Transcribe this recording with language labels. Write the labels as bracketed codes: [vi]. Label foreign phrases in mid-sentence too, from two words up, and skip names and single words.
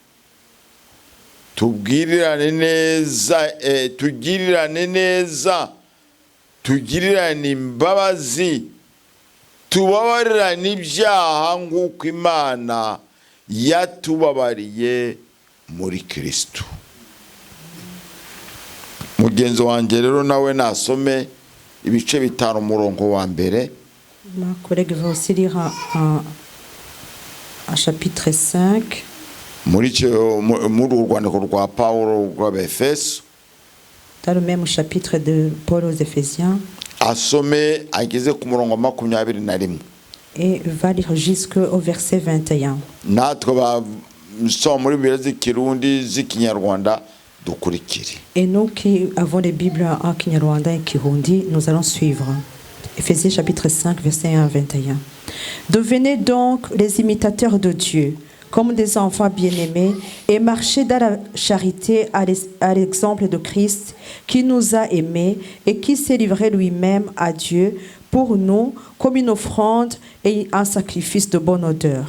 [rw] tugirirane neza, tugirirane imbabazi, tubabarirane ibyaha nk'uko Imana yatubabariye muri Kristo. Mugenzi wanjye rero nawe nasome ibice 5 umurongo wa mbere. [fr] Ma collègue va aussi lire un chapitre 5. [rw] Muri urwandiko rwa Paulo rw'Abefeso. [fr] Dans le même chapitre de Paul aux Éphésiens. [rw] Asome ageze ku murongo 21. [fr] Et va lire jusqu'au verset 21. [rw] Natwe basoma muri Bibiliya z'Ikirundi z'Ikinyarwanda dukurikire. [fr] Et nous qui avons les Bibles en Kinyarwanda et Kirundi, nous allons suivre. Éphésiens chapitre 5, verset 1 à 21. Devenez donc les imitateurs de Dieu, comme des enfants bien-aimés, et marchez dans la charité à l'exemple de Christ, qui nous a aimés et qui s'est livré lui-même à Dieu pour nous comme une offrande et un sacrifice de bonne odeur.